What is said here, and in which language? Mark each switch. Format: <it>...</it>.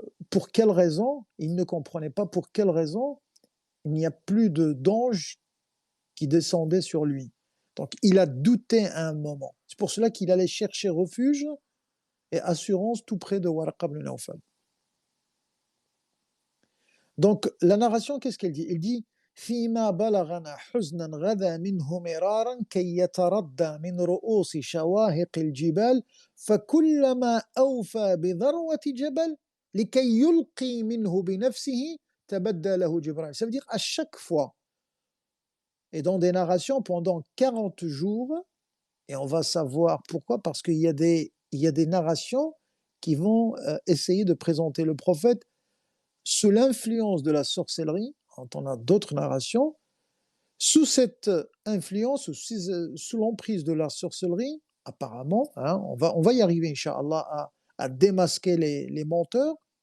<fr>pour quelle raison, il ne comprenait pas pour quelle raison il n'y a plus d'anges qui descendaient sur lui. Donc il a douté à un moment. C'est pour cela qu'il allait chercher refuge et assurance tout près de Warqa ibn Nawfal. Donc la narration, qu'est-ce qu'elle dit? Elle dit</fr> <ar>فيما بلغنا حزنا غدا منه مرارا كي يتردى من رؤوس شواهق الجبال فكلما أوفى بذروة جبل لكي يلقي منه بنفسه تبدى له جبرائيل.</ar> <fr>Ça veut dire à chaque fois, et dans des narrations pendant 40 jours, et on va savoir pourquoi, parce qu'il y a des narrations qui vont essayer de présenter le prophète sous l'influence de la sorcellerie, quand on a d'autres narrations, sous cette influence, sous l'emprise de la sorcellerie, apparemment, hein, on va y arriver, Inch'Allah, à démasquer les menteurs.</fr>